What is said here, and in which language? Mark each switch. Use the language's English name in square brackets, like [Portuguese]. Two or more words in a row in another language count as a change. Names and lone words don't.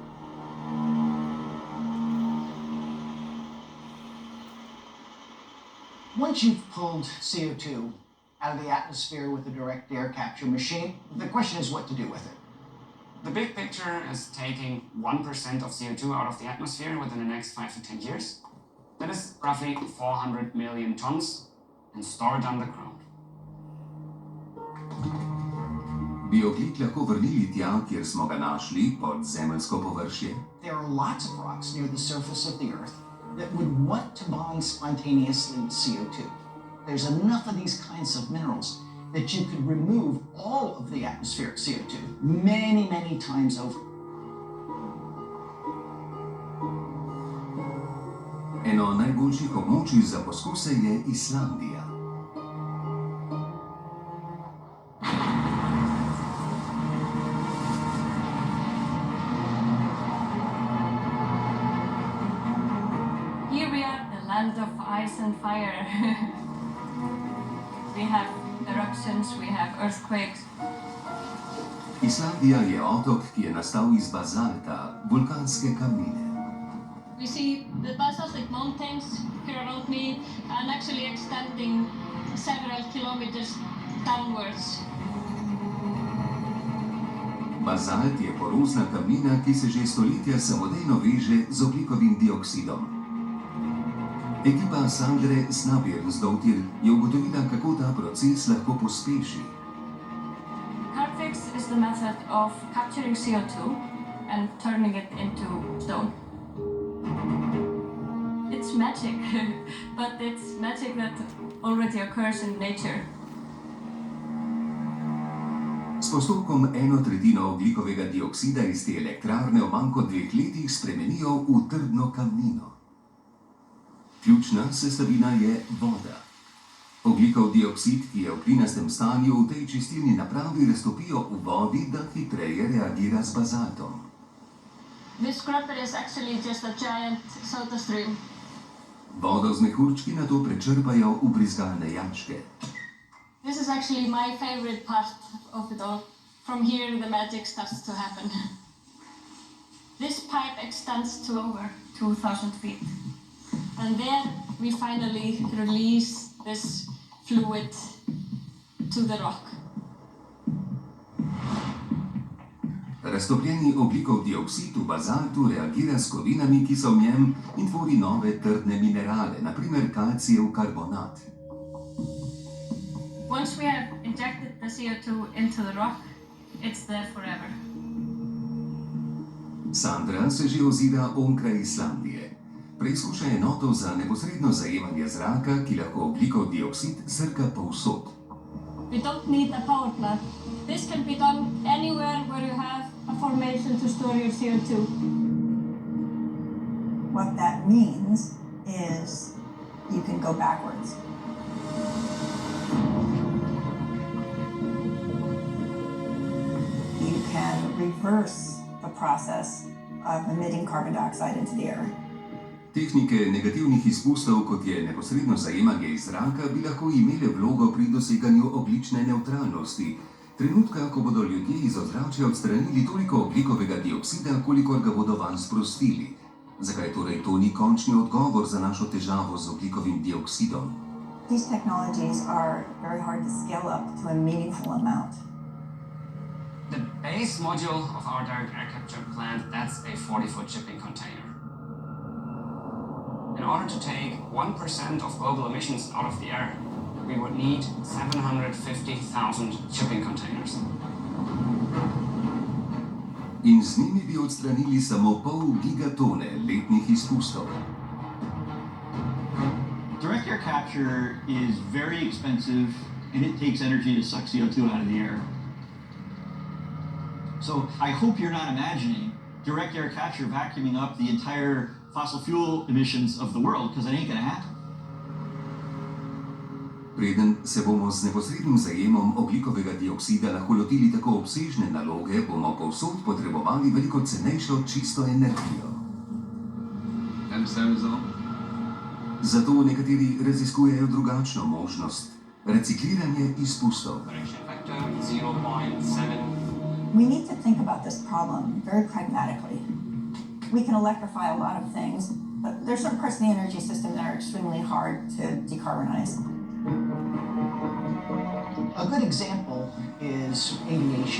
[English] Once you've pulled CO2 out of the atmosphere with a direct air capture machine, the question is what to do with it. The big picture is taking 1% of CO2 out of the atmosphere within the next 5 to 10 years. That is roughly 400 million tons and store it underground. [Slovenian] Bi ogljik lahko vrnili tja, kjer smo ga našli, pod zemeljsko površje? [English] There are lots of rocks near the surface of the Earth that would want to bond spontaneously with CO2. There's enough of these kinds of minerals that you could remove all of the atmospheric CO2 many, many times over. [Slovenian] Eno najboljših območij za poskuse je Islandija. [English] Here we are, the land of ice and fire. We have eruptions, we have earthquakes. [Slovenian] Islandija je otok, ki je nastal iz bazalta, vulkanske kamnine. [English] We see the basaltic mountains here around me and actually extending several kilometers downwards. [Slovenian] Bazalt je porozna kamnina, ki se že stoletja samodejno veže z ogljikovim dioksidom. Ekipa Sandre Snabjernsdottir je ugotovila, kako ta proces lahko pospeši. [English] Carbfix is the method of capturing CO2 and turning it into stone. It's magic, but it's magic that already occurs in nature. [Slovenian] S postopkom 1/3 ogljikovega dioksida iz te elektrarne v manj kot 2 letih spremenijo v trdno kamnino. Ključna sestavina je voda. Ogljikov dioksid, ki je v plinastem stanju, v tej čistilni napravi raztopijo v vodi, da hitreje reagira z bazaltom. [English] This scrubber is actually just a giant soda stream. [Slovenian] Vodo z mehurčki nato prečrpajo v brizgalne jačke. [English] This is actually my favorite part of it all. From here the magic starts to happen. This pipe extends to over 2,000 feet. And there we finally release this fluid to the rock. [Slovenian] Raztopljeni ogljikov dioksid v bazaltu reagira s kovinami, ki so v njem, in tvori nove trdne minerale, na primer kalcijev karbonat. [English] Once we have injected the CO2 into the rock, it's there forever. [Slovenian] Sandra se že ozira onkraj Islandije. Preizkuša enoto za neposredno zajemanje zraka, ki lahko ogljikov dioksid srka povsod. [English] We don't need a power plant. This can be done anywhere where you have a formation to store your CO2. What that means is you can go backwards. You can reverse the process of emitting carbon dioxide into the air. [Slovenian] Tehnike negativnih izpustov, kot je neposredno zajemanje iz zraka, bi lahko imele vlogo pri doseganju ogljične nevtralnosti, trenutka, ko bodo ljudje iz ozračja odstranili toliko ogljikovega dioksida, kolikor ga bodo vanj sprostili. Zakaj torej to ni končni odgovor za našo težavo z ogljikovim dioksidom? [English] These technologies are very hard to scale up to a meaningful amount. The base module of our direct air capture plant, that's a 40-foot shipping container. In order to take 1% of global emissions out of the air, we would need 750,000 shipping containers. [Slovenian] In z njimi bi odstranili samo pol gigatone letnih izpustov. [English] Direct air capture is very expensive and it takes energy to suck CO2 out of the air. So I hope you're not imagining direct air capture vacuuming up the entire fossil fuel emissions of the world, because it ain't gonna happen. [Slovenian] Preden se bomo z neposrednim zajemom ogljikovega dioksida lahko lotili tako obsežne naloge, bomo povsod potrebovali veliko cenejšo čisto energijo. Zato nekateri raziskujejo drugačno možnost – recikliranje izpustov. [English] We need to think about this problem very pragmatically. We can electrify a lot of things, but there's certain parts of the energy system that are extremely hard to decarbonize. A good example is aviation.